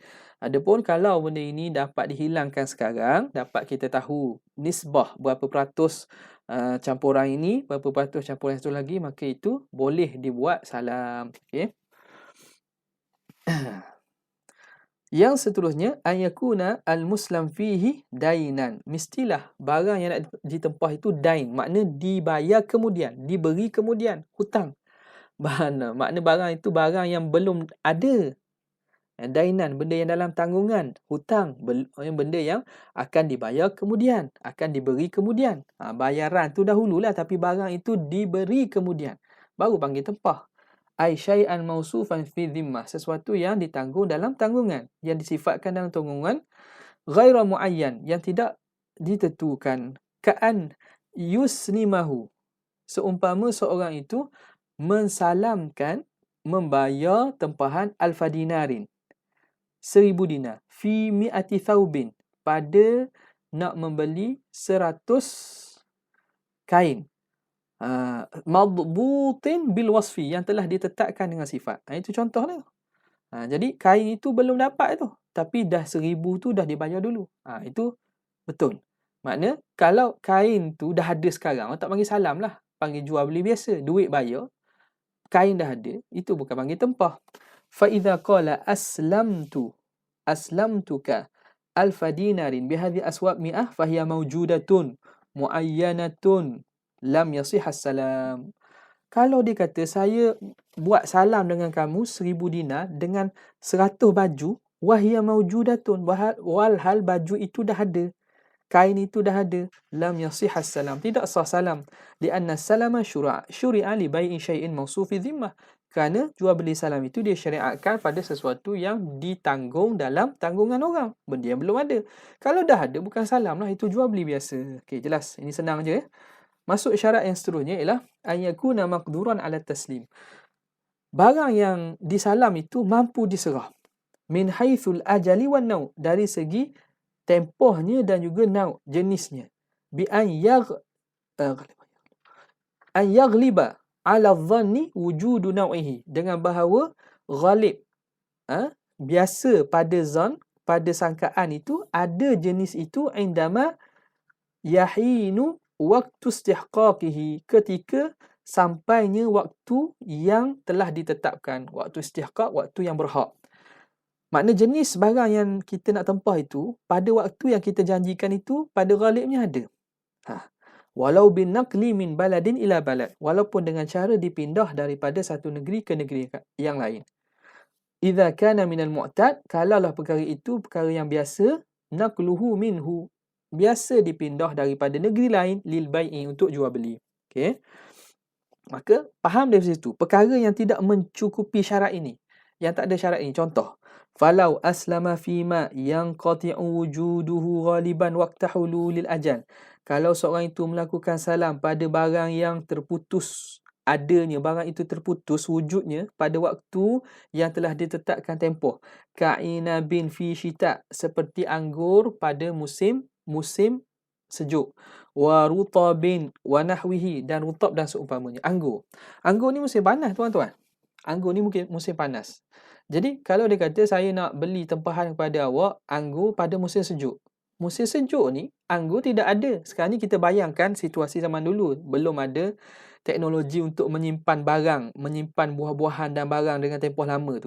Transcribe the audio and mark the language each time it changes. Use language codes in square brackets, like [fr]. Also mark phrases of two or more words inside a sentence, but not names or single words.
[ms] Adapun kalau benda ini dapat dihilangkan sekarang, dapat kita tahu nisbah berapa peratus campuran ini, berapa peratus campuran itu lagi, maka itu boleh dibuat salam. Okay. Yang seterusnya, [ar] أن يكون المسلم فيه دينا. [ms] Mestilah barang yang nak ditempah itu dain, makna dibayar kemudian, diberi kemudian, hutang. Makna barang itu barang yang belum ada. Dainan, benda yang dalam tanggungan. Hutang, benda yang akan dibayar kemudian, akan diberi kemudian. Bayaran tu dahululah, tapi barang itu diberi kemudian, baru panggil tempah. [ar] أي شيئا موصوفا في الذمة, [ms] sesuatu yang ditanggung dalam tanggungan, yang disifatkan dalam tanggungan. [ar] غير معين, [ms] yang tidak ditentukan. [ar] كأن يسلمه, [ms] seumpama seorang itu mensalamkan, membayar tempahan [ar] ألف دينار, [ms] 1000 dinar, [ar] في مائة ثوب, [ms] pada nak membeli 100 kain, [ar] مضبوط بالوصف, [ms] yang telah ditetapkan dengan sifat. Itu contoh dia. Jadi kain itu belum dapat tu, tapi dah 1000 tu dah dibayar dulu. Itu betul. Makna kalau kain tu dah ada sekarang, orang tak panggil salam lah, panggil jual beli biasa, duit bayar, kain dah ada, itu bukan panggil tempah. [ar] فإذا قال أسلمتك ألف دينار بهذه الأثواب مائة فهي موجودة معينة لم يصح السلم. [ms] Kalau dia kata saya buat salam dengan kamu 1000 dinar dengan 100 baju, [ar] وهي موجودة, [ms] walhal baju itu dah ada, kain itu dah ada, [ar] لم يصح السلم, [ms] tidak sah salam. [ar] لأن السلم شرع لبيع شيء موصوف في الذمة. [ms] Kerana jual beli salam itu dia syariatkan pada sesuatu yang ditanggung dalam tanggungan orang, benda yang belum ada. Kalau dah ada, bukan salam lah, itu jual beli biasa. Okey, jelas. Ini senang je ya. Masuk syarat yang seterusnya ialah [ar] أن يكون مقدورا على التسليم. [ms] Barang yang disalam itu mampu diserah. [ar] من حيث الأجل والنوع', [ms] dari segi tempohnya dan juga nau', jenisnya. [ar] بأن يغلب على الظن وجود نوعه, [ms] dengan bahawa ghalib, biasa pada zan, pada sangkaan itu ada jenis itu, [ar] عندما يحين وقت استحقاقه, [ms] ketika sampainya waktu yang telah ditetapkan. [ar] وقت استحقاق, [ms] waktu yang berhak. Makna jenis barang yang kita nak tempah itu, pada waktu yang kita janjikan itu, pada ghalibnya ada. [ar] ولو بالنقل من بلد إلى بلد, [ms] walaupun dengan cara dipindah daripada satu negeri ke negeri yang lain. [ar] إذا كان من المعتاد, [ms] kalaulah perkara itu perkara yang biasa, [ar] نقله منه, [ms] biasa dipindah daripada negeri lain, [ar] للبيع, [ms] untuk jual beli. Okey. Maka faham dari situ perkara yang tidak mencukupi syarat ini, yang tak ada syarat ini. Contoh, [ar] فلو أسلم فيما ينقطع وجوده غالبا وقت حلول الأجل. [ms] Kalau seorang itu melakukan salam pada barang yang terputus adanya, barang itu terputus wujudnya pada waktu yang telah ditetapkan tempoh. [ar] كعنب في الشتاء, [ms] seperti anggur pada musim sejuk. [ar] ورطب ونحوه, [ms] dan rutab dan seumpamanya. Anggur ni musim panas tuan-tuan. Anggur ni mungkin musim panas. Jadi kalau dia kata saya nak beli tempahan kepada awak anggur pada musim sejuk. Musim sejuk ni anggur tidak ada. Sekarang ni kita bayangkan situasi zaman dulu, belum ada teknologi untuk menyimpan barang, menyimpan buah-buahan dan barang dengan tempoh lama tu.